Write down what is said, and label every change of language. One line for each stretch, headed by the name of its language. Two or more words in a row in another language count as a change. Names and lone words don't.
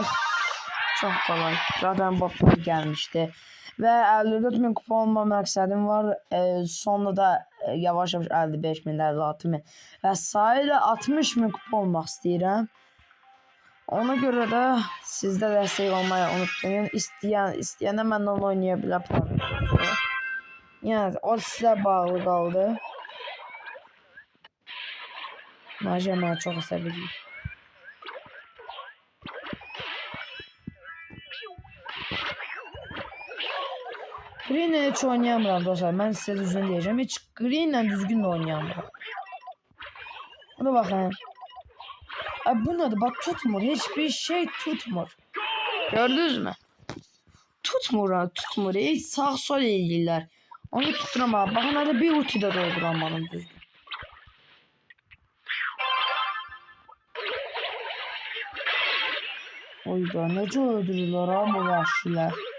Turkish: Çok kolay. Zaten botlar gelmişti. Ve 54 bin kupa olma maksadım var. Sonra da yavaş yavaş 55 bin, 56 bin. Ve sayıda 60 bin kupa olmak istedim. Ona göre de siz de destek olmayı unutmayın.
Azerbaijani: İstəyənə mənlə oynaya bilər. Yəni o sizə bağlı qaldı. Naciyə mənə çox əsəbiyik. Green ilə heç oynayamıram dostlar. Mən sizə düzgün deyəcəm. Heç Green ilə düzgün oynayamıram. Buna baxın.
Turkish: Bu nedir? Bak tutmur. Hiçbir şey tutmur. Gördünüz mü? Tutmur. Hiç sağ sol eğilirler. Onu tutturamam. Bakın hadi bir ultide dolduramadım düzgün. Oy da nece öldürürler ha bu vahşiler.